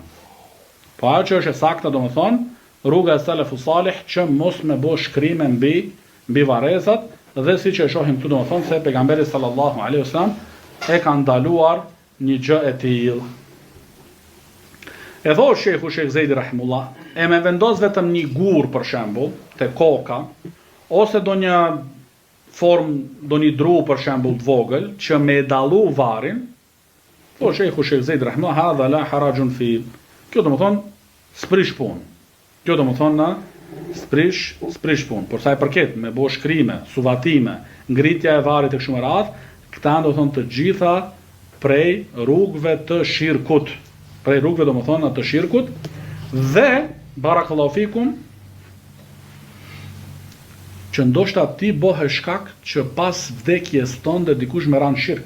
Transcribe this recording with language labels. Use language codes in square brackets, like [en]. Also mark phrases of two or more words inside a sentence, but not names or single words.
[sq] Po ajo që është e sakta domethënë, rruga e selefu salih që mos me bë shkrime mbi varrezat dhe siç e shohim këtu domethënë se pejgamberi [ar] صلى الله عليه وسلم [sq] e ka ndaluar një gjë e tillë. E thotë shehu Sheikh Zedi rahimullah, e me vendos vetëm një gur për shembull te koka ose do një një dru për shembull të vogël që me dallu varrin, po shehu Sheikh Zedi rahimullah, [ar] هذا لا حرج في. [sq] Kjo domethënë sprish punë. Kjo domethënë sprish punë. Por sa i përket me bë shkrime, suvatime, ngritja e varrit e kështu me radhë, këta domethënë të gjitha prej rrugëve të shirkut. Prej rrugëve domethënë të shirkut dhe [ar] بارك الله فيكم [sq] që ndoshta ti bëhe shkak që pas vdekjes tënde dikush me ran shirk.